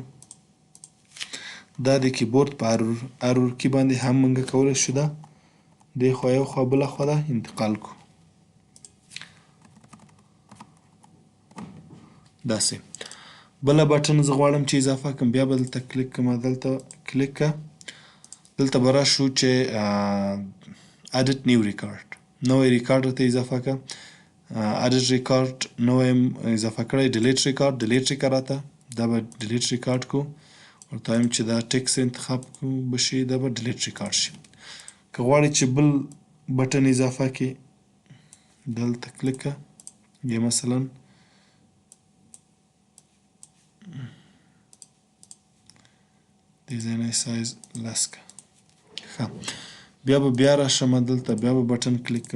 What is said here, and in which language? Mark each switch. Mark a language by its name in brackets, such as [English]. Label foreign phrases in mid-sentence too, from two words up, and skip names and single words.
[Pashto] دا د کیبورډ په ارور کی باندې هم موږ کولی شو دا دې خوا یو خوا بله خوا ده انتقال کو. داسې بله بټن زه غواړم چې اضافه کړم، بیا به دلته کلیک کړم. دلته کلیک کړه، دلته به راشو چې [English] edit new record، [Pashto] نوی ریکارډ ورته اضافه کړه. [English] edit record [Pashto] نوی اضافه کړی، [English] delete record [Pashto] که راته دا به [English] delete record [Pashto] کو. ورته وایم چې دا ټکس انتخاب بشي، دا به [English] delete record [Pashto] شي. که غواړې چې بل بټن اضافه کړې دلته کلیک کړه، یا مثلا ډیزاین سایز لس کړه. ښه بیا به بیا راشم دلته بیا به بټن کلیک کړم.